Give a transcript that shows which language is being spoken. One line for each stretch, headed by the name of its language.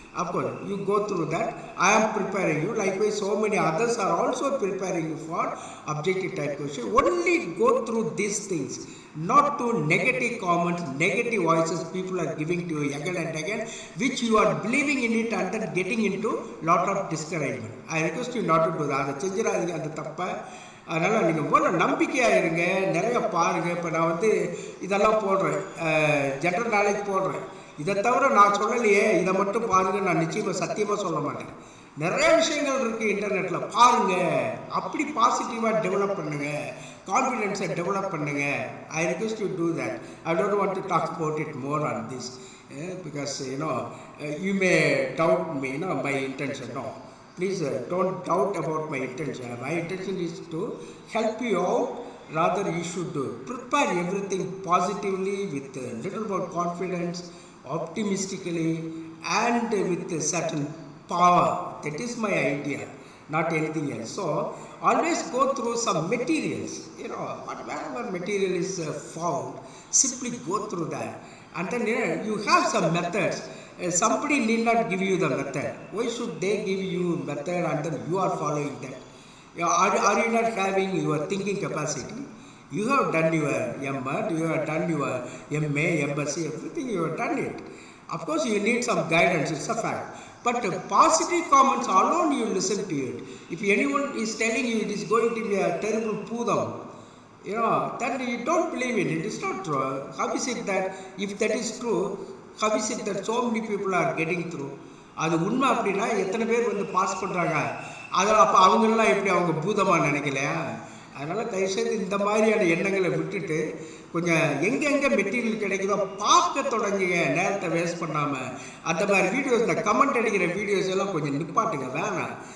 English: Of course, you go through that. I am preparing you. Likewise, so many others are also preparing you for objective type questions. Only go through these things, not to negative comments, negative voices people are giving to you again and again, which you are believing in it and then getting into lot of discouragement. I request you not to do that.
Tamil: அதை செஞ்சிடாதீங்க, அந்த தப்பை. அதனால் நீங்கள் முதல்ல நம்பிக்கையாக இருங்க, நிறைய பாருங்கள். இப்போ நான் இதெல்லாம் போடுறேன், ஜென்ரல் நாலேஜ் போடுறேன். இதை தவிர நான் சொல்லலையே, இதை மட்டும் பாருங்கள், நான் நிச்சயமாக சத்தியமாக சொல்ல மாட்டேன். நிறைய விஷயங்கள் இருக்குது இன்டர்நெட்டில் பாருங்கள். அப்படி பாசிட்டிவாக டெவலப் பண்ணுங்கள், கான்ஃபிடென்ஸை டெவலப் பண்ணுங்கள்.
English: I request you do that. I don't want to talk about it more on this because you may doubt me, my intention. No, please don't doubt about my intention. My intention is to help you out. Rather, you should prepare everything positively with a little more confidence, optimistically, and with a certain power. That is my idea, not anything else. So always go through some materials, whatever material is found, simply go through that, and then you have some methods. Somebody need not give you the method. Why should they give you method and then you are following that? Are you not having your thinking capacity? You have done your M.Ed, you have done your M.A, M.Sc, everything you have done it. Of course you need some guidance, it's a fact. But positive comments alone, you listen to it. If anyone is telling you it is going to be a terrible pudam, then you don't believe it. It is not true. How is it that if that is true, how is it that so many people are getting through?
Tamil: அது உண்மை அப்படின்னா எத்தனை பேர் வந்து pass பண்ணுறாங்க? அதில் அப்போ அவங்களெல்லாம் எப்படி அவங்க பூதமாக நினைக்கலையா? அதனால் தயவுசெய்து இந்த மாதிரியான எண்ணங்களை விட்டுட்டு கொஞ்சம் எங்கெங்கே மெட்டீரியல் கிடைக்குதோ பார்க்க தொடங்குங்க, நேரத்தை வேஸ்ட் பண்ணாமல். அந்த மாதிரி வீடியோஸ், இந்த கமெண்ட் அடிக்கிற வீடியோஸ் எல்லாம் கொஞ்சம் நிப்பாட்டுங்க, வேணாம்.